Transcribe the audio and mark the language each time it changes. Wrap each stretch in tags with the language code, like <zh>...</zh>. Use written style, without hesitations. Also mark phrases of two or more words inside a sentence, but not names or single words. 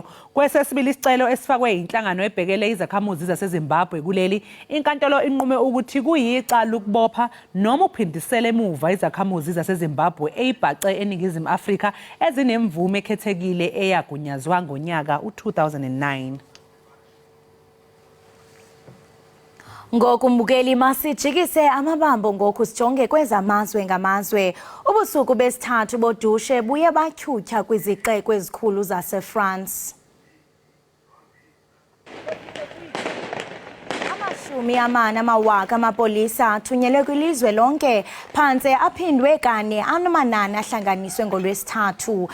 <zu>Kwesesibili isicelo esifakwe inhlangano ebhekele izakhamuzi zaseZimbabwe kuleli, inkantolo inqume ukuthi kuyicala ukubopha noma uphindisele emuva izakhamuzi zaseZimbabwe eyibhace eningizimu Afrika ezinemvume ekhethekile eyagunyazwa ngonyaka u2009.</zu> <xh>Ngokumbukeli masijikise amabambo ngoku sijonge kwezamazwe ngamazwe. Ubusuku besithathu bodushe buye batyhutyha kwizixeko ezikhulu zaseFrance. Amawaka amapolisa athunyelwe kwilizwe lonke phantse aphindwe kane amanani ahlanganiswe ngolwesithathu.</xh>